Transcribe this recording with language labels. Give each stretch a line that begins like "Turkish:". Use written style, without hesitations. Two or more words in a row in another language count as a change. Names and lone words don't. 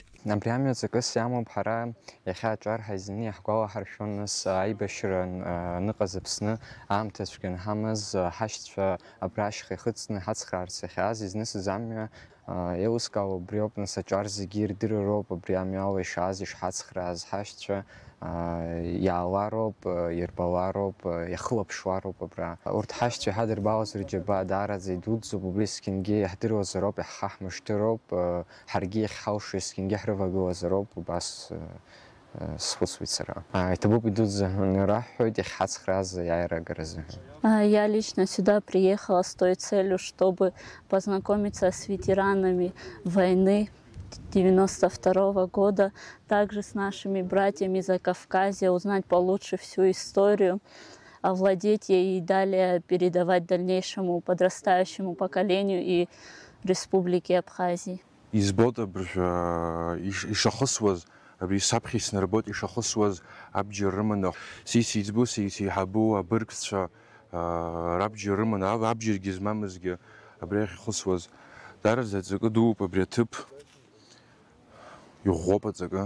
Abkhazian: Абри амҩа ҵакыс иамоуп ҳара иахьа аҿар ҳаизаны иаҳгәалаҳаршәон нас аибашьра ныҟаз Аԥсны аамҭа цәгьа анҳамаз ҳашьцәа абра ашьха ихыҵны ҳацхраарц иахьааз изнысыз амҩа еилыскаауа убри ауп, нас аҿар зегьы ирдыруроуп абри амҩа ала ишааз ишҳацхрааз ҳашьцәа иаалароуп, ирбалароуп, иахылаԥшуароуп абра. Урҭ ҳашьцәа иҳадырбалаз рџьабаа даараӡа идуӡӡоуп, убри есқьынгьы иаҳдыруазароуп, иаҳхаҳмышьҭыроуп, ҳаргьы иахьҳалшо есқьынгьи ҳрывагылазароуп, убас схәыцуеит сара. Иҭабуп идуӡӡа раҳҳәоит иахьҳацхрааз аиара агаразы.
Russian: Я лично сюда приехала с той целью, чтобы познакомиться с ветеранами войны 1992 года, также с нашими братьями из Закавказья, узнать получше всю историю, овладеть ей и далее передавать дальнейшему подрастающему поколению и Республике Абхазии.
Abkhazian: Абри саԥхьа снарбот ишахысуаз абџьар рыманы сиӡбу сиҳабу абыргцәа рабџьар рыманы абџьаргьы змамызгьы абри ахь ихысуаз дараӡа ҵакы дууп абри аҭыԥ иӷәӷәоуп аҵакы.